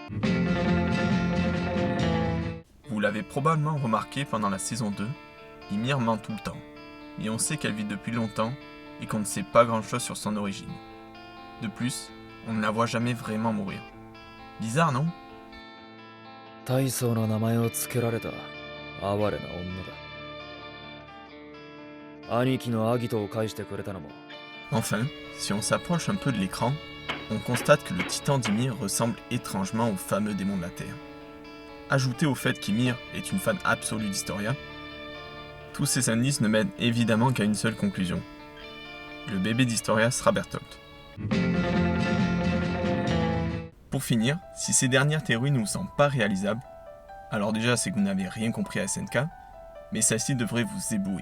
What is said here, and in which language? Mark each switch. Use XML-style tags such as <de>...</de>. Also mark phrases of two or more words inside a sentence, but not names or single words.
<fr>Vous l'avez probablement remarqué pendant la saison 2, Ymir ment tout le temps, mais on sait qu'elle vit depuis longtemps et qu'on ne sait pas grand chose sur son origine. De plus, on ne la voit jamais vraiment mourir. Bizarre, non?</fr> <ja>大層な名前を付けられた哀れな女だ。兄貴のアギトを返してくれたのも。</ja> <fr>Enfin, si on s'approche un peu de l'écran, on constate que le titan d'Ymir ressemble étrangement au fameux démon de la Terre. Ajouté au fait qu'Ymir est une fan absolue d'Historia, tous ces indices ne mènent évidemment qu'à une seule conclusion. Le bébé d'Historia sera Bertolt. Pour finir, si ces dernières théories ne vous semblent pas réalisables, alors déjà c'est que vous n'avez rien compris à SNK, mais celle-ci devrait vous éblouir.</fr>